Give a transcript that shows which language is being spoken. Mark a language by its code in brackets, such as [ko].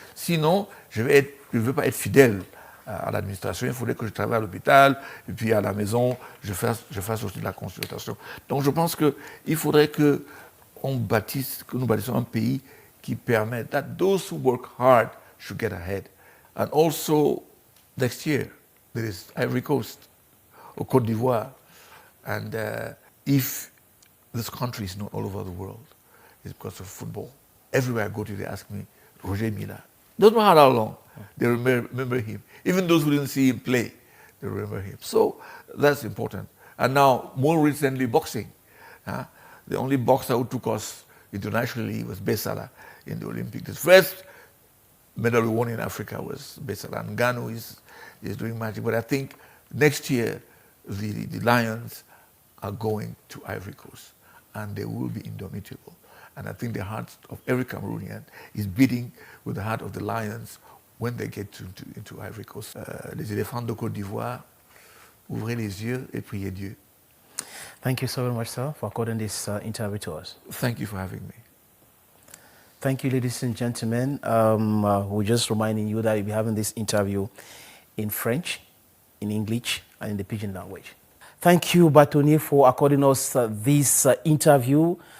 [fr] Sinon, je ne veux pas être fidèle à l'administration. Il faudrait que je travaille à l'hôpital, et puis à la maison, je fasse aussi de la consultation. Donc je pense qu'il faudrait que nous bâtissions un pays qui permet [en] that those who work hard should get ahead. And also, next year, there is Ivory Coast, or Côte d'Ivoire. And if this country is not all over the world, it's because of football. Everywhere I go to, they ask me, Roger Mila. Doesn't matter how long, they remember him. Even those who didn't see him play, they remember him. So that's important. And now, more recently, boxing. The only boxer who took us internationally was Besala in the Olympics. The first medal we won in Africa was Besala. And Gano is doing magic. But I think next year, the Lions are going to Ivory Coast, and they will be indomitable. And I think the heart of every Cameroonian is beating with the heart of the Lions when they get into Ivory Coast. [fr] Les éléphants de Côte d'Ivoire, ouvrez les yeux et priez Dieu. [en] Thank you so very much, sir, for according this interview to us. Thank you for having me. Thank you, ladies and gentlemen. We're just reminding you that you'll be having this interview in French, in English, and in the Pidgin language. Thank you, Batoni, for according us this interview.